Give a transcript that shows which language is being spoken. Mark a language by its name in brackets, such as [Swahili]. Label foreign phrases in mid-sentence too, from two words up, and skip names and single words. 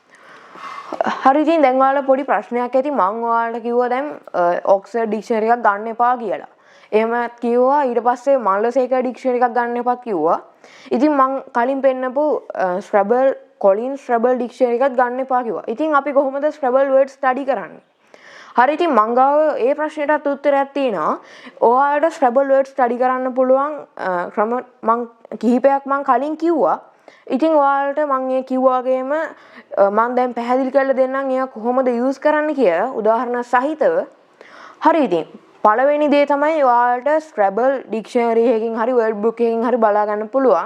[Sinhala] හරි ඉතින් දැන් ඔයාලා පොඩි ප්‍රශ්නයක් ඇති මම ඔයාලට කිව්වා දැන් Oxford dictionary එකක් ගන්න එපා කියලා. එහෙමත් කිව්වා ඊට පස්සේ මල්ලසේකර් dictionary එකක් ගන්න එපාත් කිව්වා. ඉතින් මම කලින් පෙන්නපු Scrabble Collins Scrabble dictionary එකක් ගන්න එපා කිව්වා. ඉතින් අපි කොහොමද [English] Scrabble words study [Sinhala] කරන්නේ? හරි ඉතින් මං ගාව ඒ ප්‍රශ්නෙටත් උත්තරයක් තියෙනවා. ඔයාලට [English] Scrabble words study [Sinhala] කරන්න පුළුවන් ක්‍රම මං කිහිපයක් මං කලින් කිව්වා. ඉතින් ඔයාලට මම ඒ කිව්වා වගේම මම දැන් පැහැදිලි කරලා දෙන්නම් ඒවා කොහොමද යූස් කරන්න කියලා උදාහරණ සහිතව. හරි ඉතින් පළවෙනි දේ තමයි ඔයාලට Scrabble dictionary එකකින් හරි [English] word book [Sinhala] එකකින් හරි බලා ගන්න පුළුවන්.